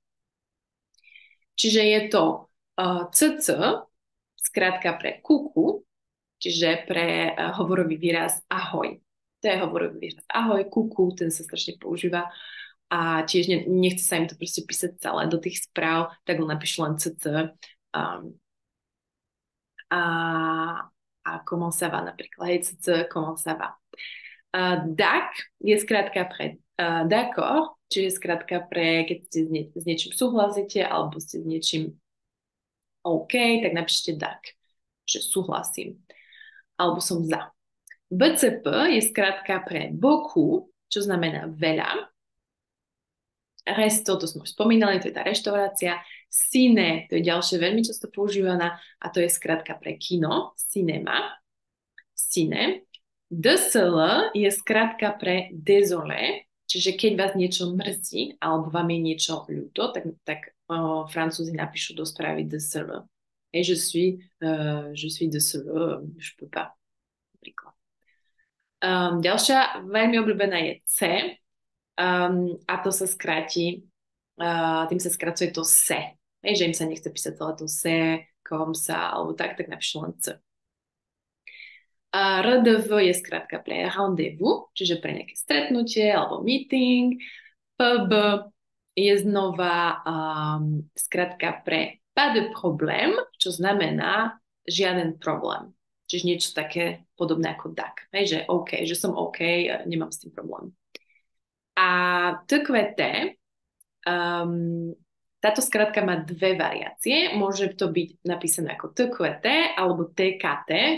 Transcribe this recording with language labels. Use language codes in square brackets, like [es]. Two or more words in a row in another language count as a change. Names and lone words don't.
[sk] Čiže je to CC, skrátka pre kuku, čiže pre hovorový výraz ahoj. To je hovorový výraz ahoj, kuku, ten sa strašne používa a tiež nechce sa im to proste písať celé do tých správ, tak len napíšu len CC a [fr] comment ça va [sk] napríklad, hej, [fr] CC, comment ça va. [sk] DAC je skrátka pre d'accord, čiže skrátka pre, keď ste s niečím súhlasíte alebo ste s niečím OK, tak napíšte DAC, že súhlasím, alebo som za. BCP je skrátka pre beaucoup, čo znamená veľa. Resto, to sme už spomínali, to je tá reštaurácia. Cine, to je ďalšie veľmi často používaná a to je skrátka pre kino, cinema, cine. DSL je skrátka pre désolé, čiže keď vás niečo mrzí alebo vám je niečo ľúto, tak Francúzi napíšu do správy DSL. [fr] Et je suis désolé, je peux pas. [sk] Napríklad. Ďalšia veľmi obľúbená je C a to sa skráti, tým sa skracuje to se. Že im sa nechce písať celé to se, [fr] kom sa, [sk] alebo tak napíšu len C. RDV je skrátka pre rendezvous, čiže pre nejaké stretnutie alebo meeting. PB je znova skrátka pre [fr] pas de problème, [sk] čo znamená žiaden problém. Čiže niečo také podobné ako duck. Hej, že OK, že som OK, nemám s tým problém. A TQT, táto skratka má dve variácie. Môže to byť napísané ako TQT alebo TKT.